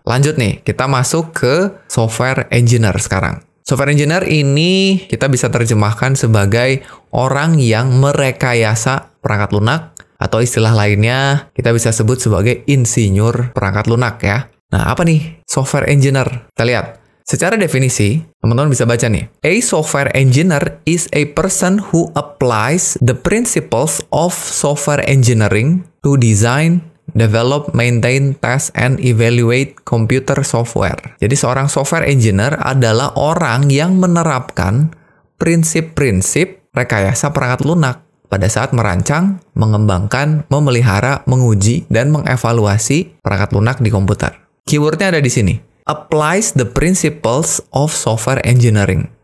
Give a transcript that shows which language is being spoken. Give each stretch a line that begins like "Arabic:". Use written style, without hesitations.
Indonesian: Lanjut nih, kita masuk ke software engineer sekarang. Software engineer ini kita bisa terjemahkan sebagai orang yang merekayasa perangkat lunak, atau istilah lainnya kita bisa sebut sebagai insinyur perangkat lunak ya. Nah, apa nih software engineer? Kita lihat. Secara definisi, teman-teman bisa baca nih.
English: A software engineer is a person who applies the principles of software engineering to design, develop, maintain, test, and evaluate computer software.
Indonesian: Jadi seorang software engineer adalah orang yang menerapkan prinsip-prinsip rekayasa perangkat lunak pada saat merancang, mengembangkan, memelihara, menguji, dan mengevaluasi perangkat lunak di komputer. Keywordnya ada di sini.
English: Applies the principles of software engineering.